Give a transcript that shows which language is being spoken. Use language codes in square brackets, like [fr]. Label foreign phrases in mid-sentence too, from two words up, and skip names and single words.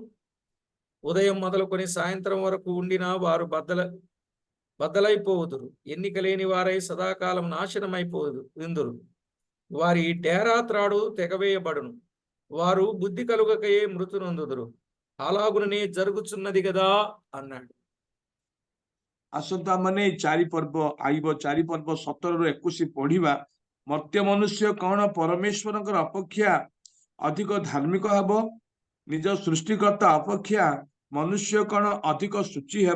[te] ఉదయం మొదలుకొని సాయంత్రం వరకు ఉండినా వారు బద్దలైపోవుదురు. ఎన్నిక లేని వారై సదాకాలం నాశనమైపోదు ఇందురు. వారి డేరా త్రాడు తెగవేయబడును. వారు బుద్ధి కలుగకయే మృతునందుదురు. అలాగుననే జరుగుచున్నది కదా అన్నాడు. [or] ଆସନ୍ତୁ ଆମମାନେ ଏଇ 4 ପର୍ବ ଆଇବ। 4 ପର୍ବ 17-21 ପଢିବା। ମର୍ତ୍ତ୍ୟ ମନୁଷ୍ୟ କଣ ପରମେଶ୍ୱରଙ୍କର ଅପେକ୍ଷା ଅଧିକ ଧାର୍ମିକ ହେବ? ନିଜ ସୃଷ୍ଟିକର୍ତ୍ତା ଅପେକ୍ଷା ମନୁଷ୍ୟ କଣ ଅଧିକ ସୂଚି ହେବ?